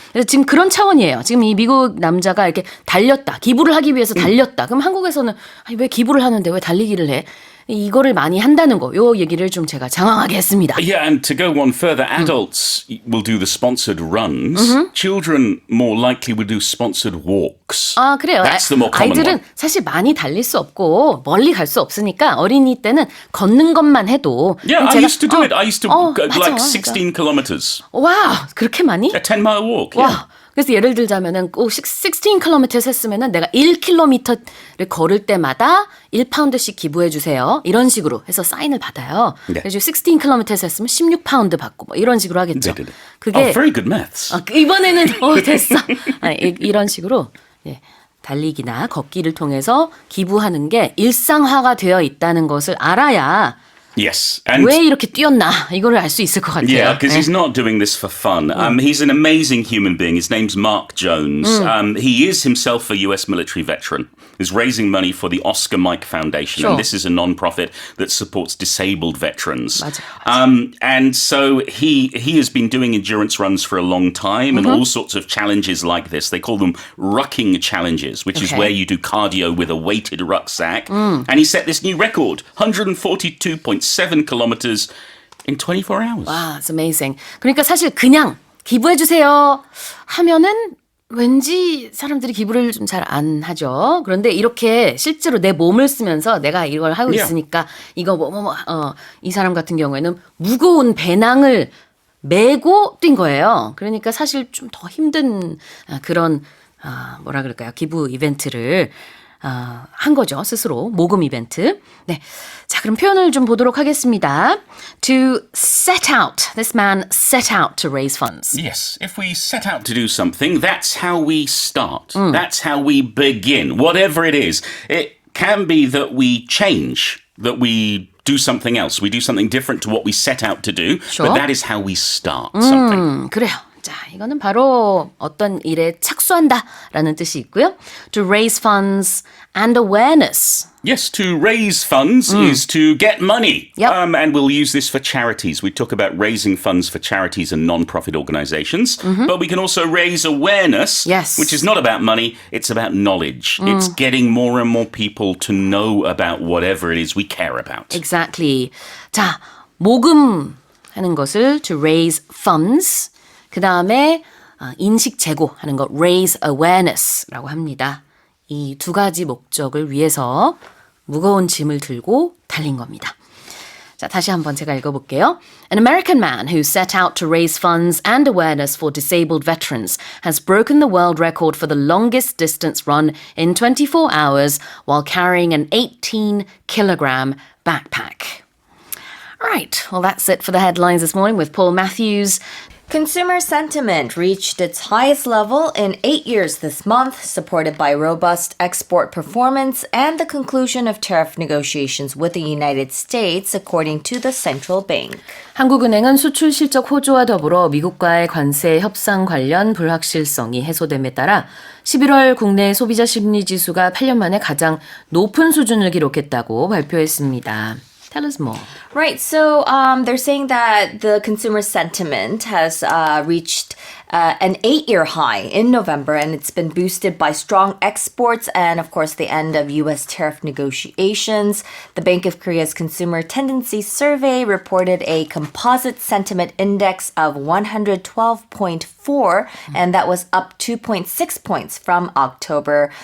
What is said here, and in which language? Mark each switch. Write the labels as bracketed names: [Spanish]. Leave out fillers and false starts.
[Korean] 그래서 지금 그런 차원이에요. 지금 이 미국 남자가 이렇게 달렸다. 기부를 하기 위해서 달렸다. 그럼 한국에서는 아니, 왜 기부를 하는데 왜 달리기를 해? 이거를 많이 한다는 거. 요 얘기를 좀 제가 장황하게 했습니다. [English] Yeah, and to go one further, adults will do the sponsored runs. Children more likely will do sponsored walks. [Korean] 그래요. [English] That's the more common [Korean] 아이들은 [English] one. [Korean] 사실 많이 달릴 수 없고 멀리 갈 수 없으니까 어린이 때는 걷는 것만 해도 [English] Yeah, I used to do it. I used to go [Korean] 맞아, [English] like [Korean] 맞아. [English] 16 kilometers. [Korean] 와, 그렇게 많이? [English] A 10-mile walk. [Korean] 와. [English] Yeah. [Korean] 그래서 예를 들자면은 16km 했으면은 내가 1km를 걸을 때마다 1파운드씩 기부해 주세요. 이런 식으로 해서 사인을 받아요. 네. 그래서 16km 했으면 16파운드 받고 뭐 이런 식으로 하겠죠. 네네네. 그게 [English] Oh, very good maths. [Korean] 이번에는 됐어. 이런 식으로 달리기나 걷기를 통해서 기부하는 게 일상화가 되어 있다는 것을 알아야 [English] Yes. And [Korean] 왜 이렇게 뛰었나 이거를 알 수 있을 것 같아요. [English] yeah, because he's not doing this for fun. He's an amazing human being. His name's Mark Jones. He is himself a US military veteran. He's raising money for the Oscar Mike Foundation. Sure. And this is a non-profit that supports disabled veterans. [Korean] 맞아요. [English] And so he has been doing endurance runs for a long time and all sorts of challenges like this. They call them rucking challenges, which is Okay. where you do cardio with a weighted rucksack. And he set this new record, 142.7 kilometers in 24 hours. [Korean] 와, [English] it's amazing. [Korean] 그러니까 사실 그냥 기부해 주세요 하면은 왠지 사람들이 기부를 좀 잘 안 하죠. 그런데 이렇게 실제로 내 몸을 쓰면서 내가 이걸 하고 [English] Yeah. [Korean] 있으니까 이거 이 사람 같은 경우에는 무거운 배낭을 메고 뛴 거예요. 그러니까 사실 좀 더 힘든 그런 뭐라 그럴까요? 기부 이벤트를 한 거죠. 스스로 모금 이벤트. 네. 자, 그럼 표현을 좀 보도록 하겠습니다. [English] To set out. This man set out to raise funds. Yes, if we set out to do something, that's how we start. That's how we begin. Whatever it is, it can be that we change, that we do something else. We do something different to what we set out to do, Sure. but that is how we start something. [Korean] 그래요. 자, 이거는 바로 어떤 일에 착수한다라는 뜻이 있고요. [English] To raise funds and awareness. Yes, to raise funds is to get money. Yep. And we'll use this for charities. We talk about raising funds for charities and non-profit organizations, but we can also raise awareness, Yes. which is not about money, it's about knowledge. It's getting more and more people to know about whatever it is we care about. Exactly. [Korean] 자, 모금하는 것을 [English] to raise funds. [Korean] 그 다음에 인식 제고하는 거 [English] raise awareness [Korean] 라고 합니다. 이 두 가지 목적을 위해서 무거운 짐을 들고 달린 겁니다. 자, 다시 한번 제가 읽어볼게요. [English] An American man who set out to raise funds and awareness for disabled veterans has broken the world record for the longest distance run in 24 hours while carrying an 18-kilogram backpack. All right, well, that's it for the headlines this morning with Paul Matthews. Consumer sentiment reached its highest level in 8 years this month, supported by robust export performance and the conclusion of tariff negotiations with the United States, according to the central bank. [Korean] 한국은행은 수출 실적 호조와 더불어 미국과의 관세 협상 관련 불확실성이 해소됨에 따라 11월 국내 소비자 심리 지수가 8년 만에 가장 높은 수준을 기록했다고 발표했습니다. [English] Tell us more. Right, so they're saying that the consumer sentiment has reached an 8-year high in November, and it's been boosted by strong exports and, of course, the end of U.S. tariff negotiations. The Bank of Korea's Consumer Tendency Survey reported a composite sentiment index of 112.4, and that was up 2.6 points from October.